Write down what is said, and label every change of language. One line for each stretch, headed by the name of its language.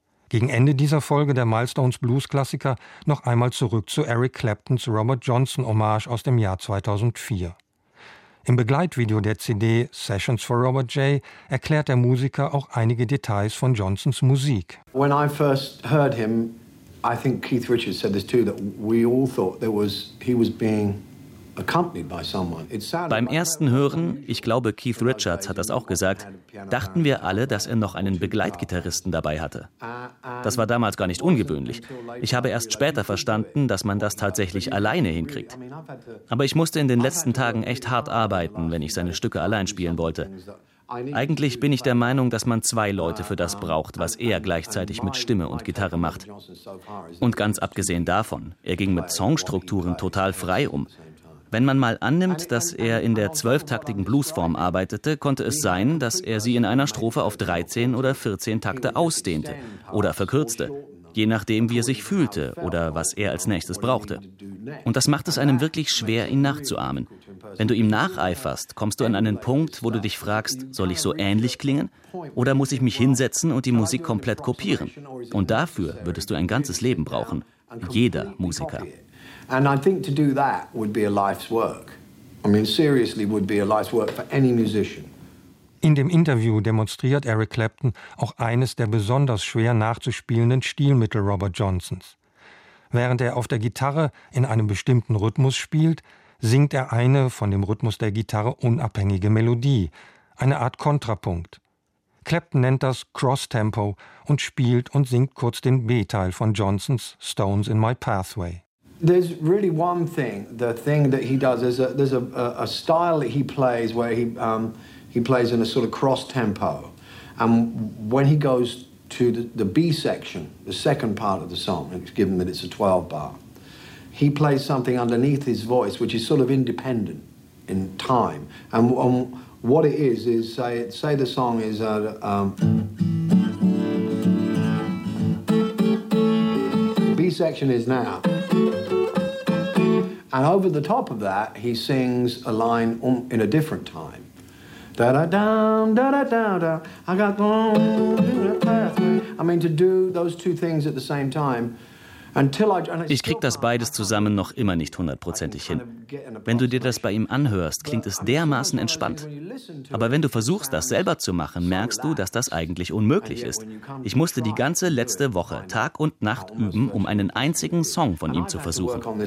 German: Gegen Ende dieser Folge der Milestones Blues Klassiker noch einmal zurück zu Eric Claptons Robert Johnson Hommage aus dem Jahr 2004. Im Begleitvideo der CD Sessions for Robert J. erklärt der Musiker auch einige Details von Johnsons Musik.
English: When I first heard him, I think Keith Richards said this too, that we all thought there was he was being accompanied by someone.
German: Beim ersten Hören, ich glaube Keith Richards hat das auch gesagt, dachten wir alle, dass er noch einen Begleitgitarristen dabei hatte. Das war damals gar nicht ungewöhnlich. Ich habe erst später verstanden, dass man das tatsächlich alleine hinkriegt. Aber ich musste in den letzten Tagen echt hart arbeiten, wenn ich seine Stücke allein spielen wollte. Eigentlich bin ich der Meinung, dass man zwei Leute für das braucht, was er gleichzeitig mit Stimme und Gitarre macht. Und ganz abgesehen davon, er ging mit Songstrukturen total frei um. Wenn man mal annimmt, dass er in der 12-taktigen Bluesform arbeitete, konnte es sein, dass er sie in einer Strophe auf 13 oder 14 Takte ausdehnte oder verkürzte, je nachdem, wie er sich fühlte oder was er als nächstes brauchte. Und das macht es einem wirklich schwer, ihn nachzuahmen. Wenn du ihm nacheiferst, kommst du an einen Punkt, wo du dich fragst, soll ich so ähnlich klingen? Oder muss ich mich hinsetzen und die Musik komplett kopieren? Und dafür würdest du ein ganzes Leben brauchen. Jeder Musiker.
English: And I think to do that would be a life's work. I mean, seriously, would be a life's work for any musician.
German: In dem Interview demonstriert Eric Clapton auch eines der besonders schwer nachzuspielenden Stilmittel Robert Johnsons. Während er auf der Gitarre in einem bestimmten Rhythmus spielt, singt er eine von dem Rhythmus der Gitarre unabhängige Melodie, eine Art Kontrapunkt. Clapton nennt das Cross-Tempo und spielt und singt kurz den B-Teil von Johnsons Stones in My Pathway.
English: There's really one thing, the thing that he does is there's a style that he plays where he plays in a sort of cross tempo, and when he goes to the B section, the second part of the song, it's given that it's a 12 bar, he plays something underneath his voice which is sort of independent in time, and what it is say the song is B section is now. And over the top of that, he sings a line in a different time. Da da da da da da da. I got I mean, to do those two things at the same time.
German: Ich krieg das beides zusammen noch immer nicht hundertprozentig hin. Wenn du dir das bei ihm anhörst, klingt es dermaßen entspannt. Aber wenn du versuchst, das selber zu machen, merkst du, dass das eigentlich unmöglich ist. Ich musste die ganze letzte Woche Tag und Nacht üben, um einen einzigen Song von ihm zu versuchen.